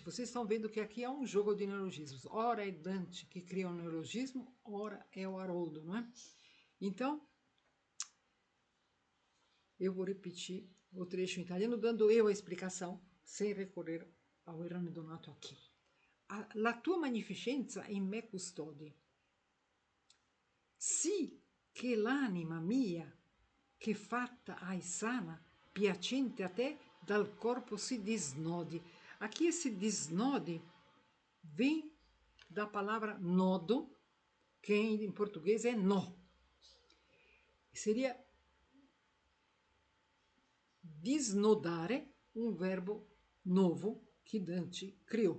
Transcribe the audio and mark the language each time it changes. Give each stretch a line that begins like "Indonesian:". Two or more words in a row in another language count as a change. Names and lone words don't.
Portuguese: Vocês estão vendo que aqui é um jogo de neologismos. Ora é Dante que cria um neologismo, ora é o Haroldo, não é? Então, eu vou repetir o trecho em italiano, dando eu a explicação, sem recorrer ao Erane Donato aqui.
Italian: La tua magnificenza in me custodi, sì che l'anima mia, che fatta hai sana, piacente a te, dal corpo si disnodi.
Portuguese: Aqui esse disnodi vem da palavra nodo, que em português é nó. Seria disnodare, um verbo novo que Dante criou.